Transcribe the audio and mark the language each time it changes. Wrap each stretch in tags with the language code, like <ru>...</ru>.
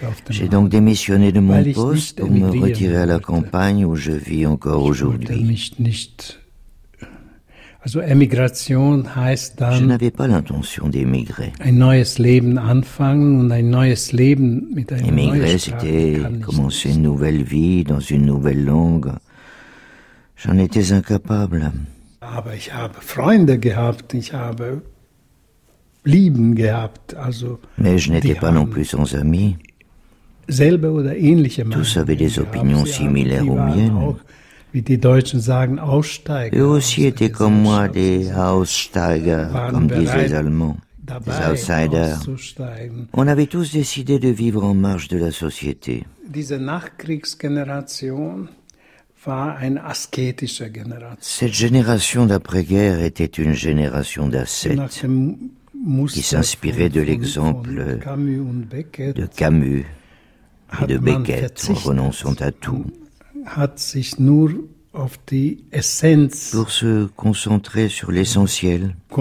<fr>J'ai donc démissionné de mon poste pour me retirer à la campagne où je vis encore aujourd'hui. Je n'avais pas l'intention d'émigrer. Émigrer, c'était commencer une nouvelle vie dans une nouvelle langue. J'en étais incapable.</fr> <de>Aber ich habe Freunde gehabt, ich habe Lieben gehabt, also,</de> <fr>mais je n'étais pas non plus sans amis.</fr> <de>Selbe oder ähnliche Meinung.</de> <fr>Tous avaient des opinions similaires aux miennes.</fr> <de>Auch, wie die Deutschen sagen, Aussteiger.</de> <fr>Eux aussi étaient comme moi des Aussteiger, comme disent les Allemands, des Outsiders. On avait tous décidé de vivre en marge de la société.</fr> <de>Diese Nachkriegsgeneration war eine asketische Generation.</de> <fr>Cette génération d'après-guerre était une génération d'ascètes. Qui s'inspirait de l'exemple de Camus et de Beckett en renonçant à tout pour se concentrer sur l'essentiel.</fr>